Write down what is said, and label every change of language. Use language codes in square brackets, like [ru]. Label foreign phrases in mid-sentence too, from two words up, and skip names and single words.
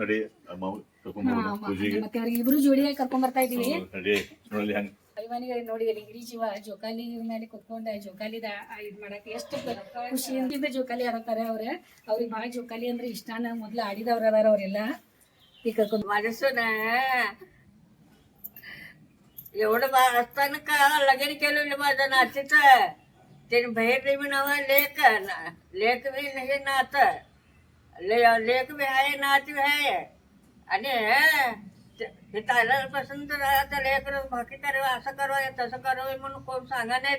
[kn] ಮತ್ತೆ ಅವ್ರಿಗೆ ಇಬ್ರು ಜೋಡಿಯಾಗಿ ಕರ್ಕೊಂಡ್ ಬರ್ತಾ ಇದೀವಿ. ಅಭಿಮಾನಿಗಳಿಗೆ ನೋಡಿ, ಅಲ್ಲಿ ಗಿರಿ ಜೀವ ಜೋಕಾಲಿ ಮೇಲೆ ಕುತ್ಕೊಂಡ ಜೋಕಾಲಿದ ಇದ್ ಮಾಡಕ್ ಎಷ್ಟು ಖುಷಿಯಿಂದ ಜೋಕಾಲಿ ಆಡತಾರೆ. ಅವ್ರಿಗೆ ಬಹಳ ಜೋಕಾಲಿ ಅಂದ್ರೆ ಇಷ್ಟಾನ. ಮೊದ್ಲು ಆಡಿದವ್ರ ಅದಾರ ಅವ್ರೆಲ್ಲ. ಈಗ ಕರ್ಕೊಂಡ್ [mr] माणून एवढं असताना का लगीन केलेलं माझं नातीचं. ते बाहेर बी नाव लेक बी नाही नात, लेक बी आहे, नात बी आहे. आणि हे तायलापासून तर आता लेकर बाकी करावं, असं करावं तसं करावं म्हणून कोण सांगा नाही.